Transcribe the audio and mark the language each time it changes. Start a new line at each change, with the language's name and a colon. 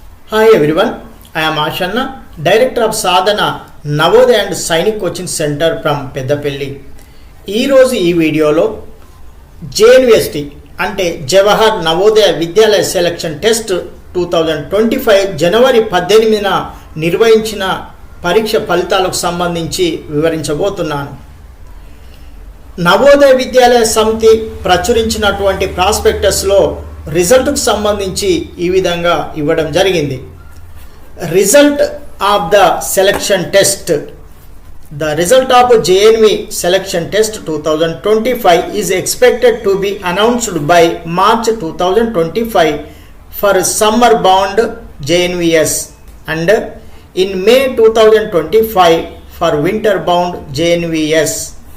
English: Hi everyone, I am Ashanna, Director of Sadhana Navodaya and Sainik Coaching Center from Peddapelli.
Telugu: ఈ రోజు ఈ వీడియోలో JNVST అంటే జవహర్ నవోదయ విద్యాలయ selection test 2025 జనవరి 18న నిర్వహించిన పరీక్ష ఫలితాలకు సంబంధించి వివరించబోతున్నాను. నవోదయ విద్యాలయ సమితి ప్రచురించినటువంటి ప్రాస్పెక్టస్లో రిజల్ట్కు సంబంధించి ఈ విధంగా ఇవ్వడం జరిగింది.
English: Result of the selection test. The result of JNV selection test 2025 is expected to be announced by March 2025 for summer bound JNVS and in May 2025 for winter bound JNVS.